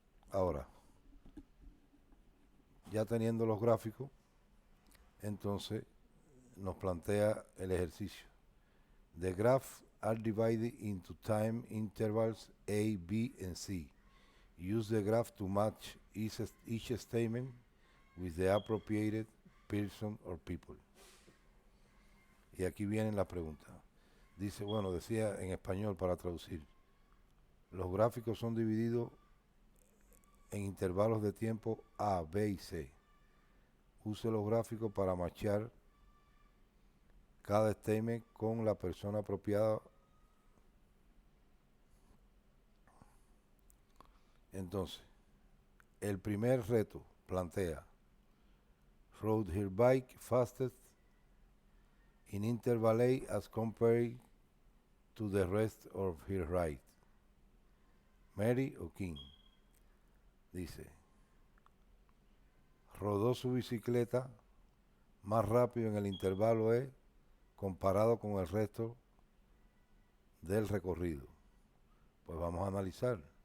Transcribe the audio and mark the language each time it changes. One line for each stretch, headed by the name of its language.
Spanish: Ahora, ya teniendo los gráficos, entonces nos plantea el ejercicio.
English: The graphs are divided into time intervals A, B, and C. Use the graph to match each statement with the appropriate person or people.
Spanish: Y aquí viene la pregunta. Dice, bueno, decía en español para traducir. Los gráficos son divididos en intervalos de tiempo A, B y C. Use los gráficos para matchar cada statement con la persona apropiada. Entonces, el primer reto plantea
English: rode her bike fastest in interval A as compared to the rest of her ride.
Spanish: Mary o King. Dice, rodó su bicicleta más rápido en el intervalo E comparado con el resto del recorrido. Pues vamos a analizar.